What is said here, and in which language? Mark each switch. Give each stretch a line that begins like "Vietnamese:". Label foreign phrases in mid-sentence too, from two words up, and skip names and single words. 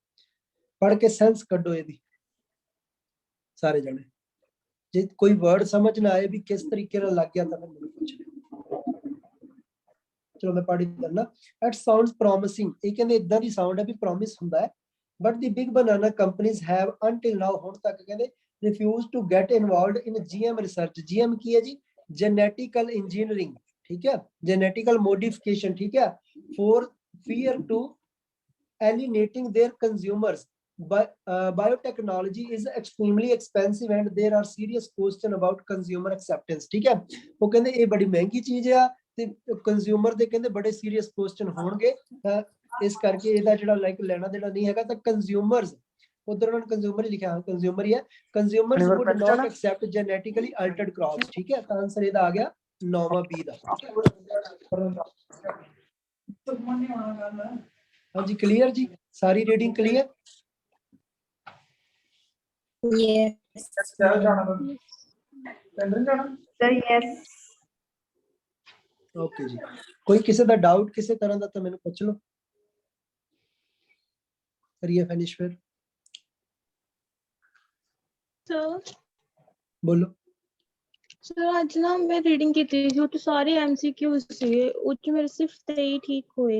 Punjabi: ਪੜ੍ਹ ਕੇ ਸੈਂਸ ਕੱਢੋ ਇਹਦੀ ਸਾਰੇ ਜਣੇ। ਜੇ ਕੋਈ ਵਰਡ ਸਮਝ ਨਾ ਆਏ ਵੀ ਕਿਸ ਤਰੀਕੇ ਨਾਲ ਲੱਗ ਗਿਆ ਤਾਂ ਮੈਨੂੰ ਪੁੱਛ ਲਿਓ। ਚਲੋ ਮੈਂ ਪੜ੍ਹ ਦਿੰਦਾ।
English: It sounds promising.
Punjabi: ਇਹ ਕਹਿੰਦੇ ਇਦਾਂ ਦੀ ਸਾਊਂਡ ਹੈ ਵੀ ਪ੍ਰੋਮਿਸ ਹੁੰਦਾ ਹੈ।
English: But the big banana companies have until now,
Punjabi: ਹੁਣ ਤੱਕ ਕਹਿੰਦੇ
English: refuse to get involved in GM research।
Punjabi: GM ਕੀ ਹੈ ਜੀ?
English: genetical engineering,
Punjabi: ਠੀਕ ਹੈ,
English: genetical modification,
Punjabi: ਠੀਕ ਹੈ,
English: for fear to alienating their consumers। Biotechnology is extremely expensive and there are serious question about consumer acceptance,
Punjabi: ਠੀਕ ਹੈ। ਵੋ ਕਹਿੰਦੇ ਯੇ ਬੜੀ ਮਹਿੰਗੀ ਚੀਜ਼ ਹੈ ਤੇ ਕੰਜ਼ਿਊਮਰ ਦੇ ਕਹਿੰਦੇ ਬੜੇ
English: serious question
Punjabi: ਹੋਣਗੇ, ਇਸ ਕਰਕੇ ਇਹਦਾ ਜਿਹੜਾ ਲਾਈਕ ਲੈਣਾ ਦੇਣਾ ਨਹੀਂ ਹੈਗਾ। ਤਾਂ ਕੰਜ਼ਿਊਮਰਸ, ਉਧਰ ਉਹਨਾਂ ਨੇ ਕੰਜ਼ਿਊਮਰ ਹੀ ਲਿਖਿਆ, ਕੰਜ਼ਿਊਮਰ ਹੀ ਹੈ।
English: ਕੰਜ਼ਿਊਮਰਸ would not accept genetically altered crops,
Punjabi: ਠੀਕ ਹੈ। ਤਾਂ ਆਨਸਰ ਇਹਦਾ ਆ ਗਿਆ 9ਵਾਂ B ਦਾ। ਹਾਂਜੀ ਕਲੀਅਰ ਜੀ, ਸਾਰੀ ਰੀਡਿੰਗ ਕਲੀਅਰ?
English: Yes. Sir, yes.
Punjabi: ਓਕੇ ਜੀ, ਕੋਈ ਕਿਸੇ ਦਾ ਡਾਊਟ ਕਿਸੇ ਤਰ੍ਹਾਂ ਦਾ ਤਾਂ ਮੈਨੂੰ ਪੁੱਛ ਲਓ। ਕਰੀਏ ਫਿਨਿਸ਼ ਫਿਰ, ਸਰ ਬੋਲੋ। ਸਰ ਅੱਜ ਨਾ ਮੈਂ ਰੀਡਿੰਗ ਕੀਤੀ ਸੀ, ਉਹ 'ਚ ਸਾਰੇ MCQ ਸੀਗੇ, ਉਹ 'ਚ ਮੇਰੇ ਸਿਰਫ 23 ਠੀਕ ਹੋਏ।